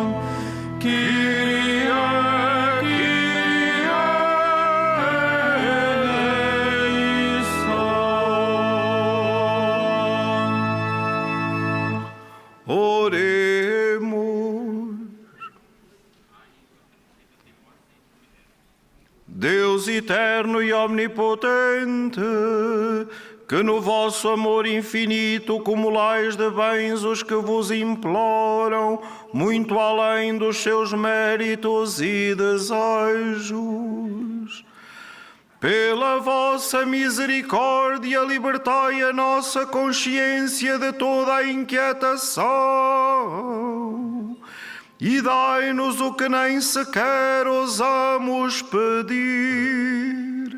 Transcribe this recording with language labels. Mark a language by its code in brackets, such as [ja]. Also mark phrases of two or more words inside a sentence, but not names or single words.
[el] Kyrie, Kyrie eleison. [pt] Oremos. Deus eterno e omnipotente, que no vosso amor infinito cumulais de bens os que vos imploram, muito além dos seus méritos e desejos. Pela vossa misericórdia, libertai a nossa consciência de toda a inquietação e dai-nos o que nem sequer ousamos pedir.